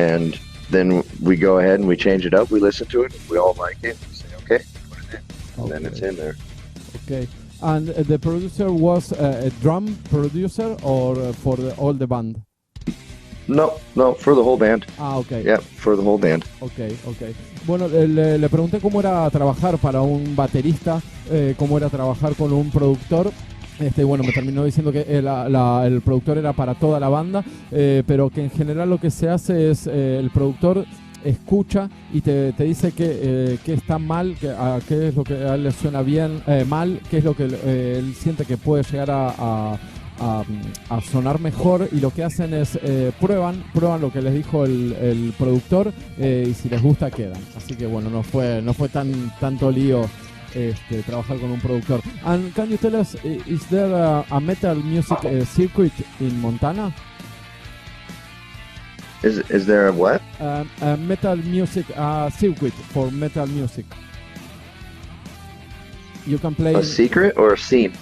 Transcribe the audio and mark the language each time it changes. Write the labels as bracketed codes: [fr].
[en] And then we go ahead and we change it up, we listen to it, we all like it, we say, okay, put it in, and then it's in there. Okay. And the producer was a drum producer or for all the band? No, for the whole band. Ah, okay. Yeah, for the whole band. Okay. [es] Bueno, le pregunté cómo era trabajar para un baterista, cómo era trabajar con un productor. Bueno, me terminó diciendo que el productor era para toda la banda, pero que en general lo que se hace es el productor escucha y te dice que está mal, qué es lo que a él le suena bien, mal, qué es lo que él siente que puede llegar a sonar mejor, y lo que hacen es prueban lo que les dijo el productor, y si les gusta quedan. Así que bueno, no fue tanto lío trabajar con un productor. [en] And can you tell us, is there a metal music circuit in Montana? Is there a what? A metal music circuit for metal music. You can play a secret or a scene?